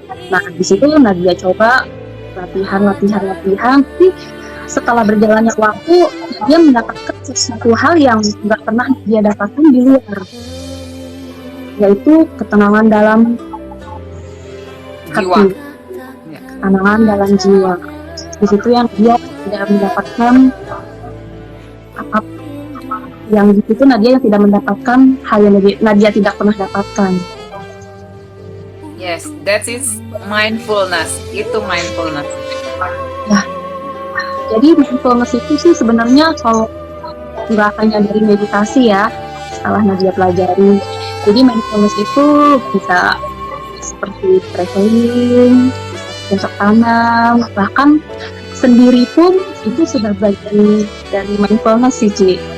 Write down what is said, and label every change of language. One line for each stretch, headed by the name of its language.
Indonesian: Nah, di situ Nadia coba latihan, tapi setelah berjalannya waktu, dia mendapatkan sesuatu hal yang nggak pernah dia dapatkan di luar, yaitu ketenangan dalam jiwa, hati, ketenangan dalam jiwa. Di situ yang dia tidak mendapatkan apa yang di situ Nadia yang tidak mendapatkan hal yang Nadia tidak pernah dapatkan.
English: Yes, that is mindfulness.
Indonesian: Itu mindfulness. Ya, jadi mindfulness itu sih sebenarnya kalau nggak hanya dari meditasi ya, setelah Nadia pelajari. Jadi mindfulness itu bisa seperti traveling, bisa tanam, bahkan sendiri pun itu sudah bagian dari mindfulness sih, Ci.